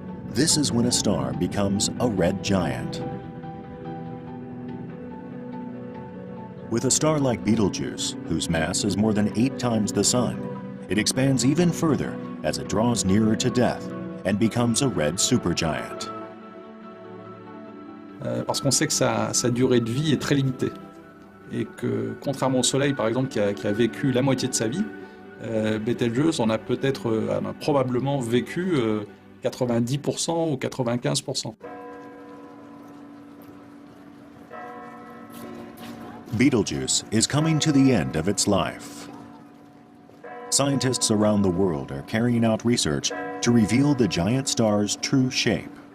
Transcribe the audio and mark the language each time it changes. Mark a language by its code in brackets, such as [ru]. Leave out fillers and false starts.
[en] This is when a star becomes a red giant. With a star like Betelgeuse, whose mass is more than 8 times the Sun, it expands even further as it draws nearer to death and becomes a red supergiant. [fr] Parce qu'on sait que sa durée de vie est très limitée. Et que, contrairement au Soleil, par exemple, qui a vécu la moitié de sa vie, Betelgeuse en a probablement vécu 90% ou 95%. [en] Betelgeuse is coming to the end of its life. Scientists around the world are carrying out research to reveal the giant star's true shape.